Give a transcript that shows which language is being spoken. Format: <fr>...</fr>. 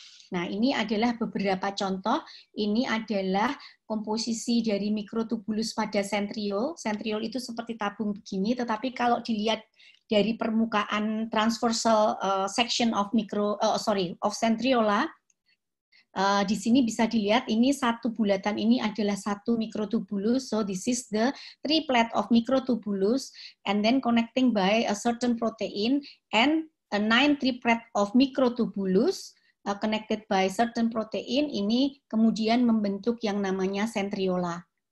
<id>Nah, ini adalah beberapa contoh. Ini adalah komposisi dari mikrotubulus pada sentriol. Sentriol itu seperti tabung begini, tetapi kalau dilihat dari permukaan transversal section of centriola, di sini bisa dilihat ini satu bulatan ini adalah satu mikrotubulus.</id> <en>So this is the triplet of mikrotubulus and then connecting by a certain protein and a 9 triplet of mikrotubulus connected by certain protein.</en> <id>Ini kemudian membentuk yang namanya centriola.</id>